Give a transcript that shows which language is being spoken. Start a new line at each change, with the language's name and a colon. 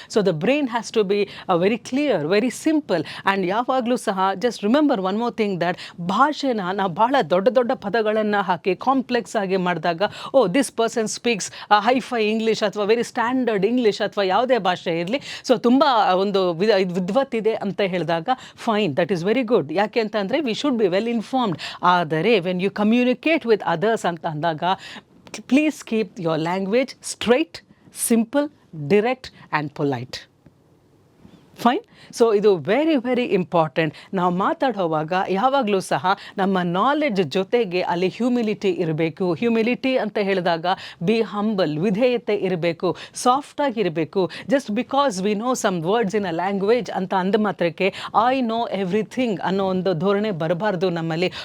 English: So the brain has to be very clear, very simple. And
Kannada: ಯಾವಾಗಲೂ ಸಹ
English: just remember one more thing that
Kannada: ಭಾಷೆನ ನಾವು ಭಾಳ ದೊಡ್ಡ ದೊಡ್ಡ ಪದಗಳನ್ನು ಹಾಕಿ ಕಾಂಪ್ಲೆಕ್ಸ್ ಆಗಿ ಮಾಡಿದಾಗ,
English: oh this person speaks hi-fi English ಅಥವಾ very standard English
Kannada: ಅಥವಾ ಯಾವುದೇ ಭಾಷೆ ಇರಲಿ, ಸೊ ತುಂಬ ಒಂದು ವಿದ್ವತ್ತಿದೆ ಅಂತ ಹೇಳಿದಾಗ
English: Fine, that is very good.
Kannada: ಯಾಕೆ ಅಂತಂದರೆ
English: We should be well informed. ಆದರೆ when you communicate with others
Kannada: ಅಂತ ಅಂದಾಗ
English: please keep your language straight, simple, direct and polite. Fine. So ಇದು very very important.
Kannada: ನಾವು ಮಾತಾಡುವಾಗ ಯಾವಾಗಲೂ ಸಹ ನಮ್ಮ ನಾಲೆಡ್ಜ್ ಜೊತೆಗೆ ಅಲ್ಲಿ ಹ್ಯೂಮಿಲಿಟಿ ಇರಬೇಕು. ಹ್ಯೂಮಿಲಿಟಿ ಅಂತ ಹೇಳಿದಾಗ
English: be humble,
Kannada: ವಿಧೇಯತೆ ಇರಬೇಕು, ಸಾಫ್ಟಾಗಿ ಇರಬೇಕು.
English: just because we know some words in a language
Kannada: ಅಂತ ಅಂದ ಮಾತ್ರಕ್ಕೆ
English: I know everything
Kannada: ಅನ್ನೋ ಒಂದು ಧೋರಣೆ ಬರಬಾರ್ದು ನಮ್ಮಲ್ಲಿ.